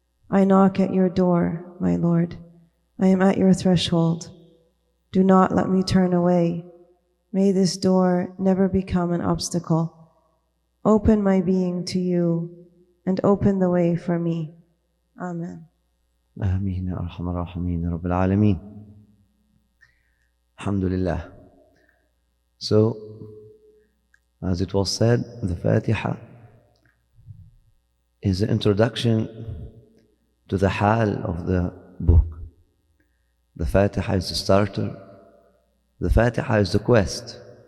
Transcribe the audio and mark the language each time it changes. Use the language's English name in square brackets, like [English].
[English] I knock at your door, my Lord. I am at your threshold. Do not let me turn away. May this door never become an obstacle. Open my being to you and open the way for me. Amen. [Arabic] آمين يا أرحم الراحمين يا رب العالمين. الحمد لله. [English] So, as it was said, the Fatiha is the introduction to the hal of the book. The Fatiha is the starter. The Fatiha is the quest.